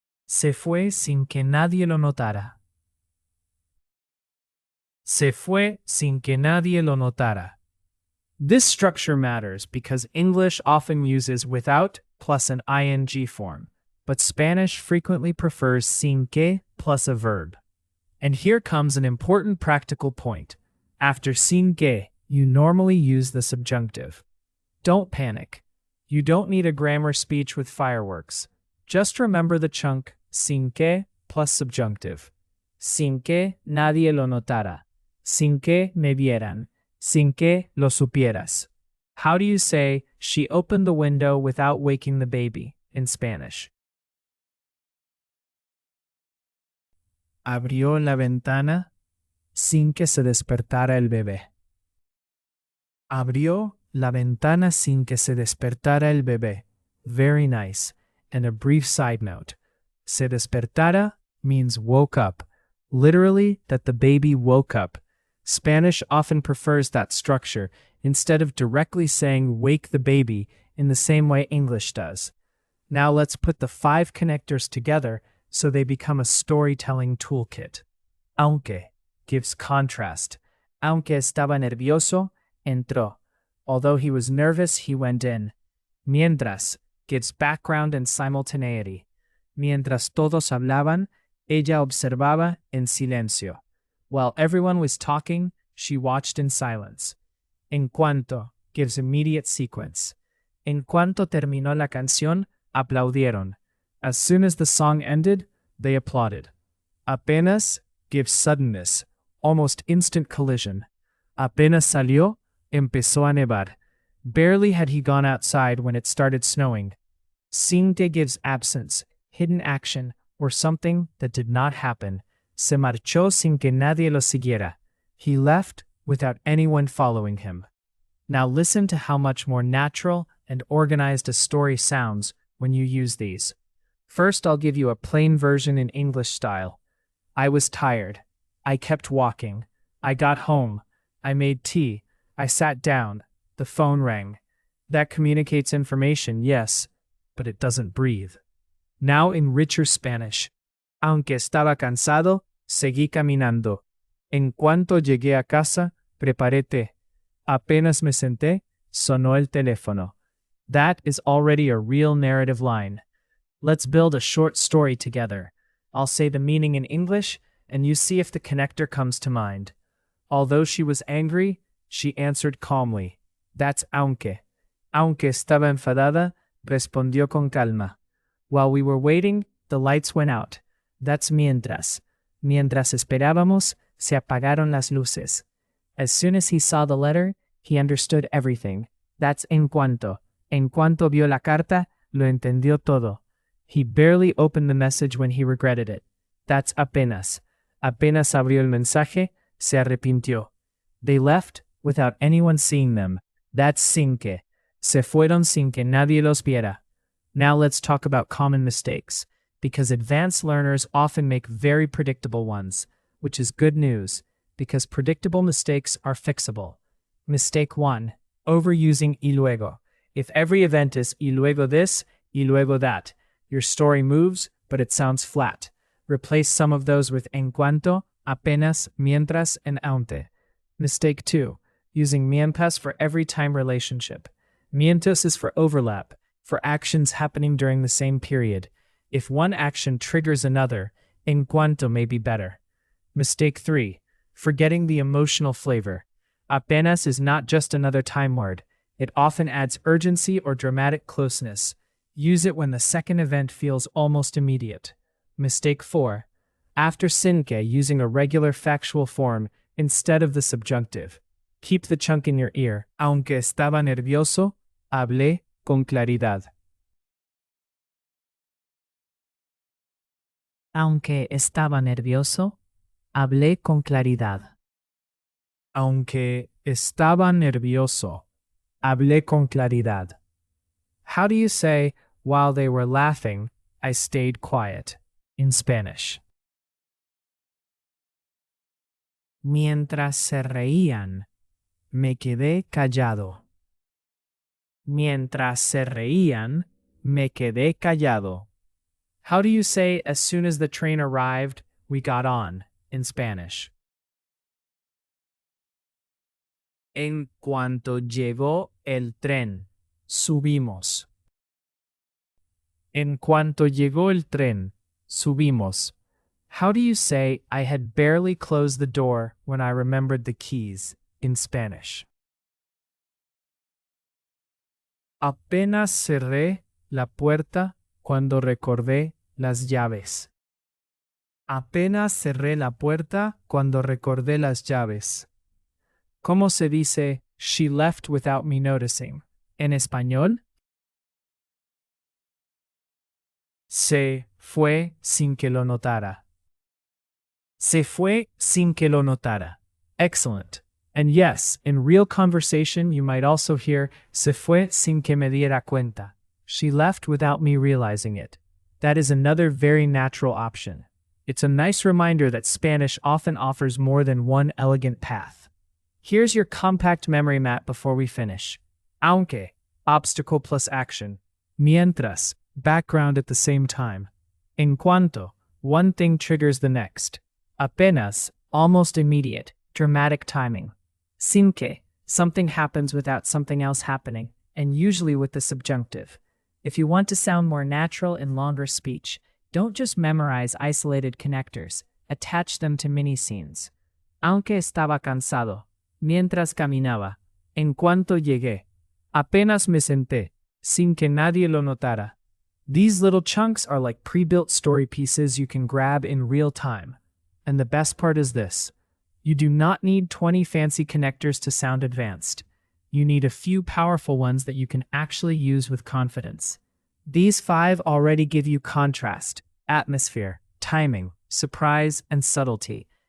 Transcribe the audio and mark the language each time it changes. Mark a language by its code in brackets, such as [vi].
[es] Se fue sin que nadie lo notara. Se fue sin que nadie lo notara. [en] This structure matters because English often uses without plus an ing form, but Spanish frequently prefers sin que plus a verb. And here comes an important practical point. After sin que, you normally use the subjunctive. Don't panic. You don't need a grammar speech with fireworks. Just remember the chunk sin que plus subjunctive. [es] Sin que nadie lo notara. Sin que me vieran. Sin que lo supieras. [en] How do you say she opened the window without waking the baby in Spanish? [es] Abrió la ventana sin que se despertara el bebé. Abrió la ventana sin que se despertara el bebé. [en] Very nice. And a brief side note. Se despertara means woke up. Literally, that the baby woke up. Spanish often prefers that structure instead of directly saying wake the baby in the same way English does. Now let's put the 5 connectors together so they become a storytelling toolkit. Aunque gives contrast. [es] Aunque estaba nervioso, entró. [en] Although he was nervous, he went in. Mientras gives background and simultaneity. [es] Mientras todos hablaban, ella observaba en silencio. [en] While everyone was talking, she watched in silence. En cuanto gives immediate sequence. [es] En cuanto terminó la canción, aplaudieron. [en] As soon as the song ended, they applauded. Apenas gives suddenness, almost instant collision. [es] Apenas salió, empezó a nevar. [en] Barely had he gone outside when it started snowing. Sinte gives absence, hidden action, or something that did not happen. [es] Se marchó sin que nadie lo siguiera. [en] He left without anyone following him. Now listen to how much more natural and organized a story sounds when you use these. First, I'll give you a plain version in English style. I was tired. I kept walking. I got home. I made tea. I sat down. The phone rang. That communicates information, yes, but it doesn't breathe. Now in richer Spanish. [es] Aunque estaba cansado, seguí caminando. En cuanto llegué a casa, preparé té. Apenas me senté, sonó el teléfono. [en] That is already a real narrative line. Let's build a short story together. I'll say the meaning in English, and you see if the connector comes to mind. Although she was angry, she answered calmly. That's aunque. [es] Aunque estaba enfadada, respondió con calma. [en] While we were waiting, the lights went out. That's mientras. [es] Mientras esperábamos, se apagaron las luces. [en] As soon as he saw the letter, he understood everything. That's en cuanto. [es] En cuanto vio la carta, lo entendió todo. [en] He barely opened the message when he regretted it. That's apenas. [es] Apenas abrió el mensaje, se arrepintió. [en] They left without anyone seeing them. That's sin que. [es] Se fueron sin que nadie los viera. [en] Now let's talk about common mistakes, because advanced learners often make very predictable ones, which is good news, because predictable mistakes are fixable. Mistake 1. Overusing y luego. If every event is y luego this, y luego that, your story moves, but it sounds flat. Replace some of those with en cuanto, apenas, mientras, and aunque. Mistake 2. Using mientras for every time relationship. Mientras is for overlap, for actions happening during the same period. If one action triggers another, en cuanto may be better. Mistake 3. Forgetting the emotional flavor. Apenas is not just another time word. It often adds urgency or dramatic closeness. Use it when the second event feels almost immediate. Mistake 4. After sin que, using a regular factual form instead of the subjunctive. Keep the chunk in your ear. [es] Aunque estaba nervioso, hablé con claridad. Aunque estaba nervioso, hablé con claridad. Aunque estaba nervioso, hablé con claridad. [en] How do you say, while they were laughing, I stayed quiet, in Spanish? [es] Mientras se reían, me quedé callado. Mientras se reían, me quedé callado. [en] How do you say, as soon as the train arrived, we got on, in Spanish? [es] En cuanto llegó el tren, subimos. En cuanto llegó el tren, subimos. [en] How do you say, I had barely closed the door when I remembered the keys, in Spanish? [es] Apenas cerré la puerta cuando recordé las llaves. Apenas cerré la puerta cuando recordé las llaves. ¿Cómo se dice, [en] she left without me noticing? [es] En español? Se fue sin que lo notara. Se fue sin que lo notara. [en] Excellent. And yes, in real conversation you might also hear [es] se fue sin que me diera cuenta. [en] She left without me realizing it. That is another very natural option. It's a nice reminder that Spanish often offers more than one elegant path. Here's your compact memory map before we finish. Aunque, obstacle plus action. Mientras, background at the same time. En cuanto, one thing triggers the next. Apenas, almost immediate, dramatic timing. Sin que, something happens without something else happening, and usually with the subjunctive. If you want to sound more natural in longer speech, don't just memorize isolated connectors, attach them to mini-scenes. [es] Aunque estaba cansado, mientras caminaba, en cuanto llegué, apenas me senté, sin que nadie lo notara. [en] These little chunks are like pre-built story pieces you can grab in real time. And the best part is this. You do not need 20 fancy connectors to sound advanced. You need a few powerful ones that you can actually use with confidence. These 5 already give you contrast, atmosphere, timing, surprise, and subtlety.